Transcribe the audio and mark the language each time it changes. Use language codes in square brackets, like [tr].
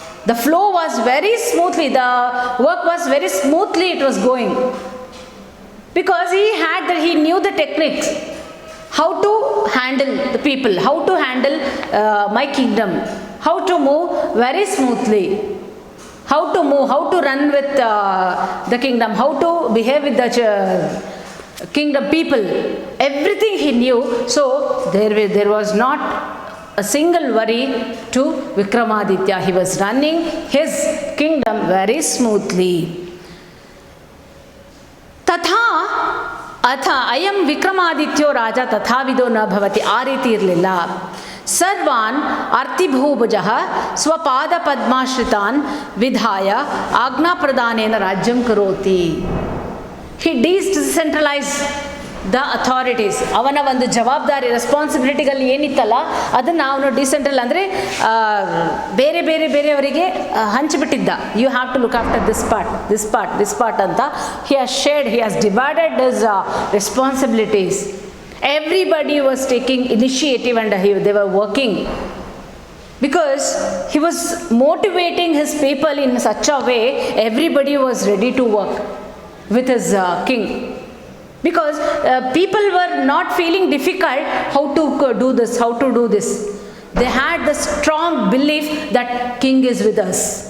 [en] The flow was very smoothly, the work was very smoothly it was going. Because he knew the techniques, how to handle the people, how to handle my kingdom, how to move very smoothly, how to move, how to run with the kingdom, how to behave with the kingdom people. Everything he knew. So there was not a single worry to Vikramaditya. He was running his kingdom very smoothly. [sa] ತಥಾ ಅಥ ಅಯಂ ವಿಕ್ರಮಾದಿತ್ಯೋ ರಾಜ ತಥಾವಿಧೋ ನ ಭವತಿ. [kn] ಆ ರೀತಿ ಇರಲಿಲ್ಲ. [sa] ಸರ್ವಾನ್ ಅರ್ಥಿಭೂಭುಜಃ ಸ್ವಪಾದ ಪದ್ಮಾಶ್ರಿತಾನ್ ವಿಧಾಯ ಆಜ್ಞಾಪ್ರದಾನೇನ ರಾಜ್ಯಂ ಕರೋತಿ. [en] He decentralise the authorities. [kn] ಅವನ ಒಂದು ಜವಾಬ್ದಾರಿ, ರೆಸ್ಪಾನ್ಸಿಬಿಲಿಟಿಗಳು ಏನಿತ್ತಲ್ಲ ಅದನ್ನು ಅವನು ಡಿಸೆಂಟ್ರಲ್ ಅಂದರೆ ಬೇರೆ ಬೇರೆ ಬೇರೆಯವರಿಗೆ ಹಂಚಿಬಿಟ್ಟಿದ್ದ. [en] You have to look after this part, this part, this part ಅಂತ he has shared, he has divided his responsibilities. Everybody was taking initiative and they were working. Because he was motivating his people in such a way, everybody was ready to work with his king. Because people were not feeling difficult how to do this, how to do this. They had the strong belief that king is with us.